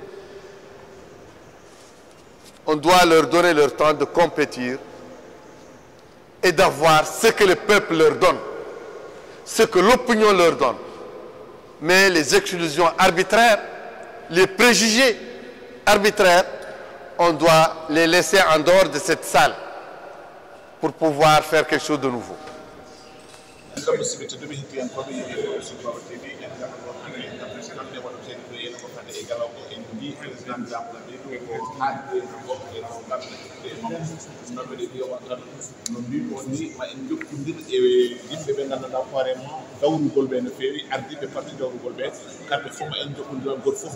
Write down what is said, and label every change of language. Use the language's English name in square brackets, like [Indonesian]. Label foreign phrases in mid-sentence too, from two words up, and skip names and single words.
[French] On doit leur donner leur temps de compétir et d'avoir ce que le peuple leur donne, ce que l'opinion leur donne. Mais les exclusions arbitraires, les préjugés arbitraires, on doit les laisser en dehors de cette salle pour pouvoir faire quelque chose de nouveau. [Fula] no mbiɗo ni ma en jokkodir e yimɓe ɓe ngannduɗaa hoorema dawrugol ɓe no feewi ardiɓe parti dawrugol ɓe kamɓe fof ma en jokkodiran goto fof